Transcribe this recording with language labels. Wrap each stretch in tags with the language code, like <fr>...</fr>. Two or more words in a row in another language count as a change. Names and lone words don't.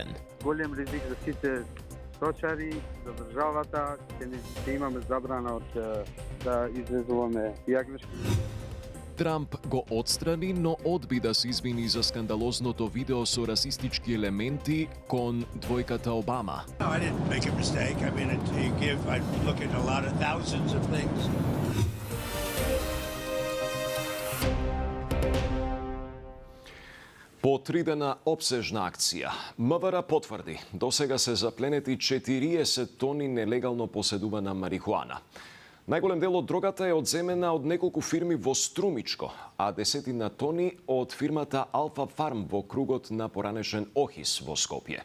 <mk>Голем ризик за сите сточари, за државата, ќе имаме забрана да извезуваме јагнешки. Трамп го отстрани, но одби да се извини за скандалозното видео со расистички елементи кон двојката Обама.</mk> <en>I didn't make a mistake. I mean, I look at a lot of thousands of things.</en> <mk>По 3 дена опсежна акција, МВР потврди, досега се запленети 40 тони нелегално поседувана марихуана. Најголем дел од дрогата е одземена од неколку фирми во Струмичко, а десетина тони од фирмата Алфа Фарм во кругот на поранешен Охис во Скопје.</mk>